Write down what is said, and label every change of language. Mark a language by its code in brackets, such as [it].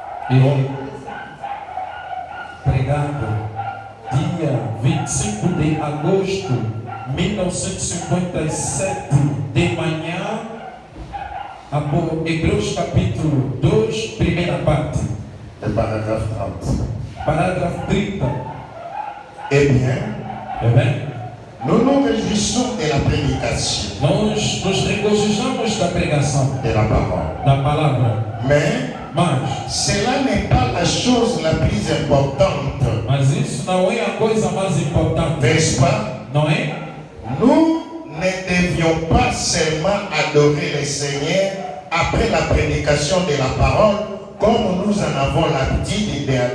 [pt] E pregado dia 25 de agosto de 1957 de manhã, Hebreus capítulo 2, primeira parte. [fr] Le paragraphe 30. [pt] Parágrafo 30. [fr] Eh bien, nous nous réjouissons de la prédication [pt] nós nos regozijamos da pregação [fr] de la parole. [pt] da palavra, [fr] Mais cela n'est pas la chose la plus importante. [pt] Mas isso não é a coisa mais importante, [fr] N'est-ce pas? [pt] não é? [fr] Nous ne devions pas seulement adorer le Seigneur après la prédication de la parole, comme nous en avons l'habitude